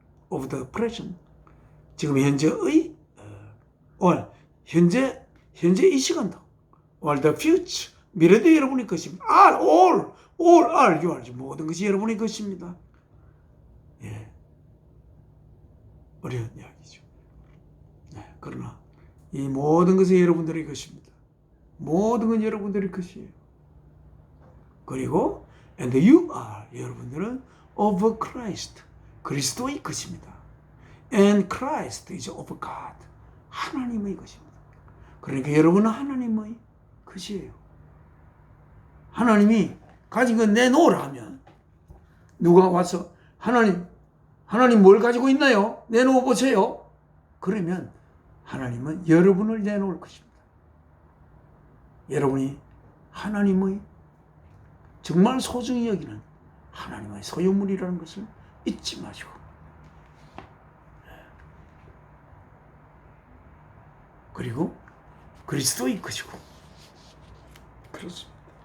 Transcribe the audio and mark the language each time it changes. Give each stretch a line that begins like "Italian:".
English: Of the present,
Korean: 지금 현재의 현재 이 시간도,
English: or the future,
Korean: 미래도 여러분의 것입니다.
English: all are yours.
Korean: 모든 것이 여러분의 것입니다. 예, 어려운 이야기죠. 네, 그러나 이 모든 것이 여러분들의 것입니다. 모든 건 여러분들의 것이에요. 그리고
English: and you are,
Korean: 여러분들은
English: of Christ,
Korean: 그리스도의 것입니다.
English: And Christ is of God,
Korean: 하나님의 것입니다. 그러니까 여러분은 하나님의 것이에요. 하나님이 가진 건 내놓으라 하면 누가 와서 하나님 뭘 가지고 있나요? 내놓아 보세요. 그러면 하나님은 여러분을 내놓을 것입니다. 여러분이 하나님의 정말 소중히 여기는 하나님의 소유물이라는 것을 잊지 마시고, 그리고 그리스도의 것이고, 그렇습니다.